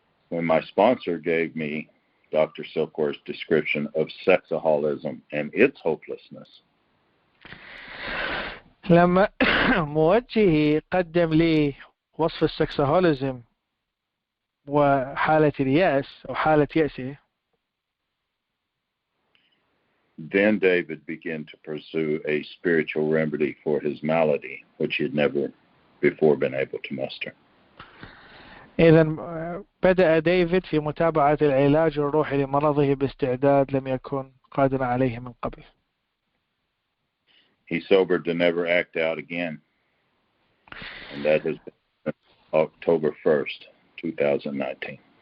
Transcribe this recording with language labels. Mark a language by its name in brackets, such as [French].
[English] When my sponsor gave me Dr. Silkworth's description of sexaholism and its hopelessness, [Arabic] لما موجهي قدم لي وصف السكسهوليزم وحالة اليأس أو حالة يأسه, [English] then David began to pursue a spiritual remedy for his malady, which he had never before been able to muster. [Arabic] إذن بدأ ديفيد في متابعة العلاج الروحي لمرضه باستعداد لم يكن قادرا عليه من قبل. [English] He sobered to never act out again, and that has been October 1st, 2019.